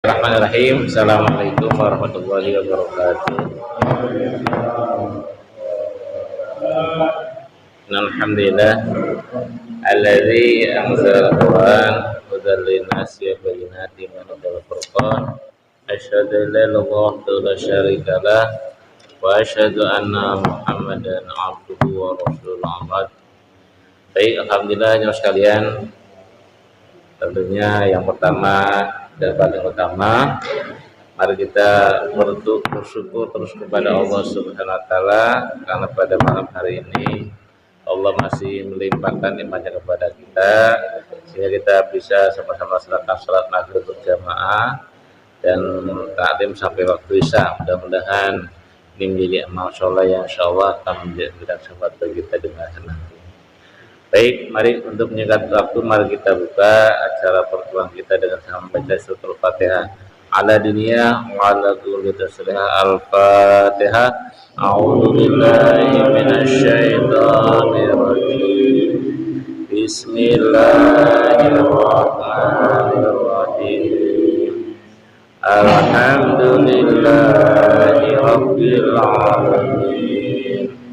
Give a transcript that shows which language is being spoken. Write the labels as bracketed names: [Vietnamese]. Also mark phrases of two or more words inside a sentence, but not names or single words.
[Arabic] بسم الله الرحمن الرحيم. السلام عليكم ورحمة الله وبركاته. الحمد لله الذي أنزل القرآن هدى للناس وبينات من الفرقان. أشهد أن لا إله إلا الله لا شريك له وأشهد أن محمدا عبده ورسوله. [Indonesian] Baik, alhamdulillah jemaah sekalian. Tentunya yang pertama dan paling utama, mari kita bersyukur terus kepada Allah [Arabic] سبحانه وتعالى [Indonesian] karena pada malam hari ini Allah masih melimpahkan nikmatnya kepada kita sehingga kita bisa sama-sama salat maghrib berjamaah dan taklim sampai waktu isya. Mudah-mudahan ini menjadi amal soleh yang insyaallah akan menjadi syafaat bagi kita di masa nanti. Baik, mari untuk menyingkat waktu, mari kita buka acara pertemuan kita dengan membaca surah Al-Fatihah. [Arabic] على الدنيا وعلى كل تصليحة الفاتحة. أعوذ بالله من الشيطان الرجيم. بسم الله الرحمن الرحيم. الحمد لله رب العالمين.